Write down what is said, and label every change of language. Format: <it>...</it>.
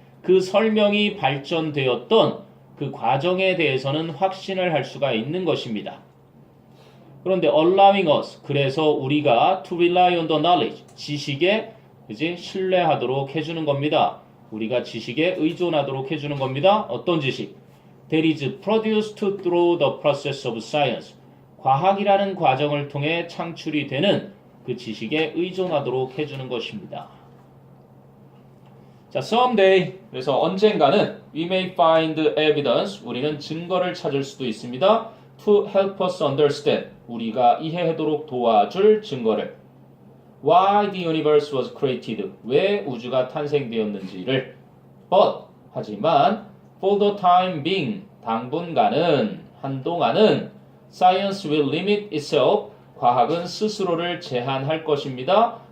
<ko>그 설명이 발전되었던 그 과정에 대해서는 확신을 할 수가 있는 것입니다. 그런데</ko> <en>allowing us</en> <ko>그래서 우리가</ko> <en>to rely on the knowledge</en> <ko>지식에 이제 신뢰하도록 해주는 겁니다. 우리가 지식에 의존하도록 해주는 겁니다. 어떤 지식?</ko> <en>That is produced through the process of science.</en> <ko>과학이라는 과정을 통해 창출이 되는 그 지식에 의존하도록 해주는 것입니다. 자,</ko> <en>someday</en> <ko>그래서 언젠가는</ko> <en>we may find evidence</en> <ko>우리는 증거를 찾을 수도 있습니다.</ko> <en>To help us understand</en> <ko>우리가 이해하도록 도와줄 증거를</ko> <en>Why the universe was created</en> <ko>왜 우주가 탄생되었는지를</ko> <en>But</en> <ko>하지만</ko> <en>for the time being</en> <ko>당분간은 한동안은</ko> <en>Science will limit itself</en> <ko>과학은 스스로를 제한할 것입니다.</ko>